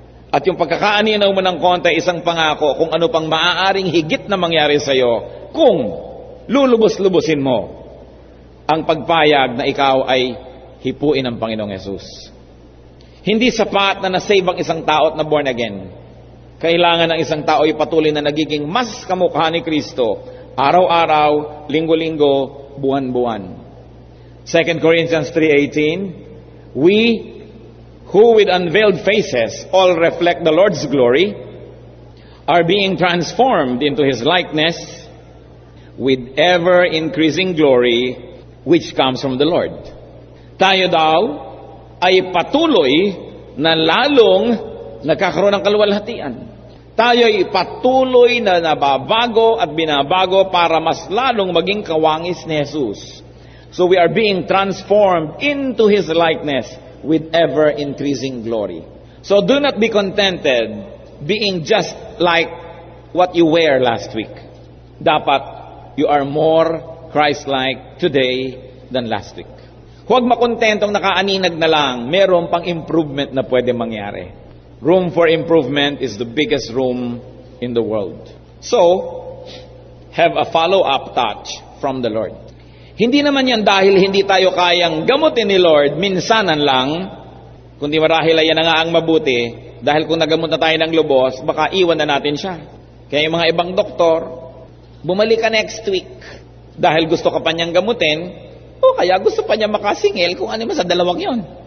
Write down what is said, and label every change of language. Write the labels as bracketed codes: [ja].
[tl] At yung pagkakaaninaw mo ng konti, isang pangako kung ano pang maaaring higit na mangyari sa'yo, kung lulubos-lubusin mo ang pagpayag na ikaw ay hipuin ng Panginoong Yesus. Hindi sapat na nasave ang isang tao at na born again. Kailangan ng isang tao ay patuloy na nagiging mas kamukha ni Kristo, araw-araw, linggo-linggo, buwan-buwan. [en] 2 Corinthians 3:18, we who with unveiled faces all reflect the Lord's glory are being transformed into His likeness with ever-increasing glory which comes from the Lord. [tl] Tayo daw ay patuloy na lalong nagkakaroon ng kaluwalhatian. Tayo ay patuloy na nababago at binabago para mas lalong maging kawangis ni Jesus. [en] So we are being transformed into His likeness with ever-increasing glory. So do not be contented being just like what you were last week. Dapat you are more Christ-like today than last week. [tl] Huwag makontentong nakaaninag na lang, meron pang improvement na pwede mangyari. [en] Room for improvement is the biggest room in the world. So, have a follow-up touch from the Lord. [tl] Hindi naman yan dahil hindi tayo kayang gamutin ni Lord, minsanan lang, kundi marahil ay yan na nga ang mabuti, dahil kung nagamot na tayo ng lubos, baka iwan na natin siya. Kaya yung mga ibang doktor, bumalik ka [en] next week, [tl] dahil gusto ka pa niyang gamutin, o kaya gusto pa niya makasingil kung ano man sa dalawang yon.